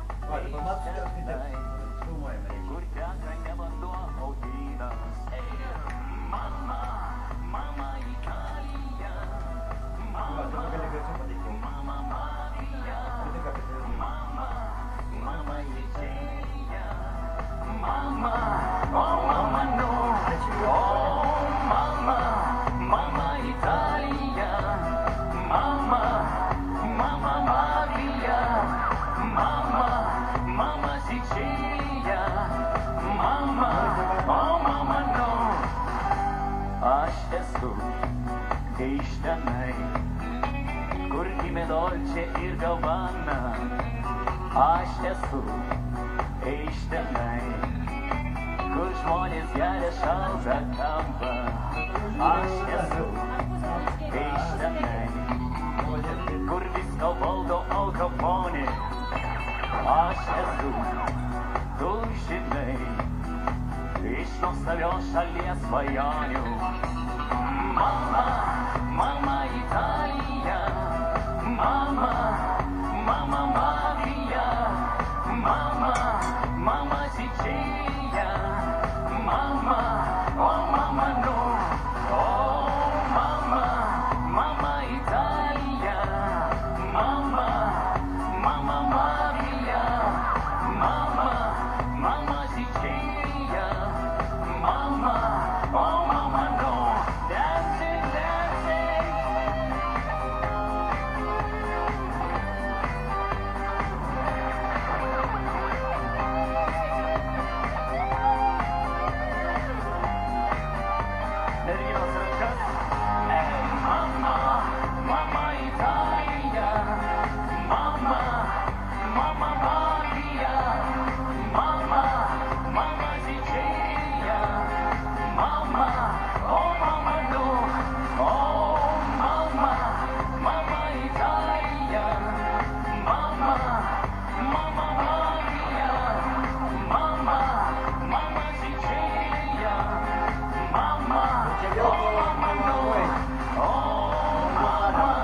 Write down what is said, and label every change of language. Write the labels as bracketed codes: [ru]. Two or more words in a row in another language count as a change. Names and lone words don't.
[lt] Kur teka ne vanduo, o vynas. Mama, mama Italija, mama, mama Marija, mama, mama Sicilija, mama, oh mama no, oh mama, mama Italija, mama, mama Marija, mama, mama Sicilija, mama, oh mama no. Aš esu iš tenai, kur gimė Dolce ir Gabbana. Aš esu iš tenai, kur žmonės geria šaltą kampą. Aš esu iš tenai, kur viską valdo Al Capone. Aš esu, tu žinai, iš nuostabios šalies svajonių. Mama, mama Italija, mama, mama Marija, mama, mama Sicilija, mama, oh mama no, oh mama, mama Italija, mama, mama Marija, mama, mama Sicilija, mama, oh mama no, [en] dancing, dancing. [lt] Merginos rankas. Hey, mama, mama Italija, mama, mama Marija, mama, mama Sicilija, mama, oh mama no, oh mama, mama Italija, mama, mama Marija, mama, mama Sicilija, mama, oh mama no, oh mama.